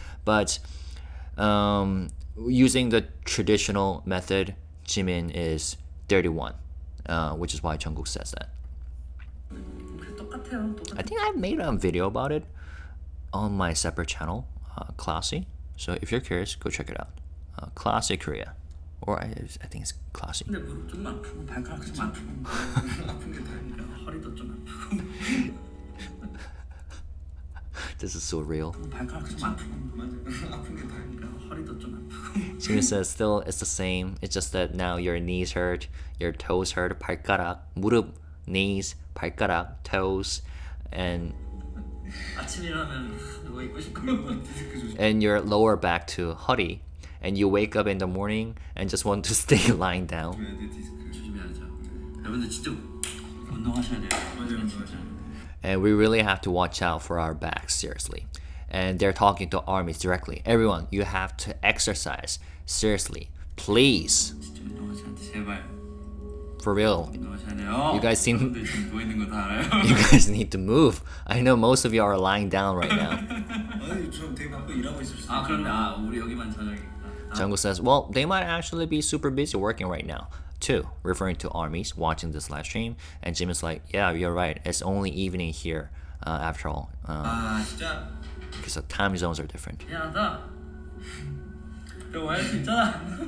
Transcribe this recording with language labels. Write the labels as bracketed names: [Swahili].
[English] But using the traditional method, Jimin is 31, which is why Jungkook says that. [Korean] 똑같아요. [English] I think I made a video about it on my separate channel, Classy. So if you're curious, go check it out. Classy Korea. Or I think it's Classy. [Korean] 근데 무릎 좀 아프고 발가락 좀 아프고 아픈 게 다행이라 허리도 좀 아프고 [English] This is so real. [Korean] 발가락 좀 아프고 맞아 아픈 게 다행이라 허리도 좀 아프고 [English] Jimin says still it's the same. It's just that now your knees hurt, your toes hurt, 발가락, 무릎, knees, 발가락, toes, and [Korean] 아침 일어나면 누워 있고 싶고 [English] and your lower back to 허리. And you wake up in the morning and just want to stay lying down. [Korean] 조심해야죠. 여러분들 진짜 운동하셔야 돼요. 맞아요, 진짜. [English] And we really have to watch out for our backs, seriously. And they're talking to armies directly. Everyone, you have to exercise. Seriously. Please. [Korean] 진짜 운동하셔야 돼, 제발. [English] For real. [Korean] 운동하셔야 돼요. [English] You guys seem... [Korean] 여러분들 지금 누워 있는 거 다 알아요. [English] You guys need to move. I know most of you are lying down right now. [Korean] 아니 저 되게 바쁘게 일하고 있을 수 아 그런데 우리 여기만 저녁에. [English] Jungkook says, well, they might actually be super busy working right now, too, referring to armies watching this live stream. And Jimin's like, yeah, you're right. It's only evening here, after all. [Korean] 아 진짜? [English] Because the time zones are different. [Korean] 미안하다. 너 할 수 있잖아.